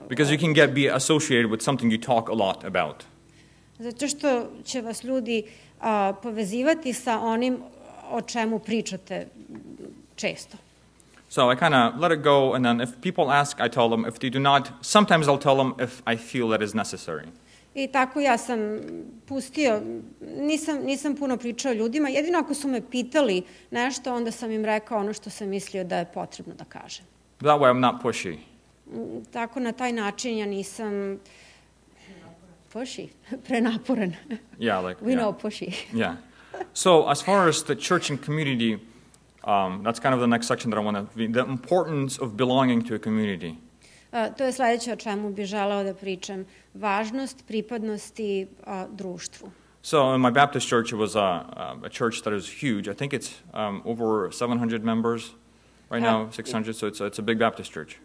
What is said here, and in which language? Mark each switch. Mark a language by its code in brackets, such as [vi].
[en] Because you can be associated with something you talk a lot about. [sr] Zato što će vas ljudi povezivati sa onim o čemu pričate često. [en] So I kind of let it go, and then if people ask, I tell them. If they do not, sometimes I'll tell them if I feel that is necessary. [sr] I tako ja sam pustio, nisam puno pričao ljudima, jedino ako su me pitali nešto, onda sam im rekao ono što sam mislio da je potrebno da kažem. [en] That way I'm not pushy. [sr] Tako na taj način ja nisam pushy, prenaporan. [en] Yeah, like We know pushy. Yeah. So as far as the church and community, that's kind of the next section that I want to, the importance of belonging to a community. [sr] To je sledeće o čemu bih želeo da pričam. Važnost pripadnosti društvu. [en] So in my Baptist church, it was a church that is huge. I think it's over 700 members right now, 600, so it's a big Baptist church.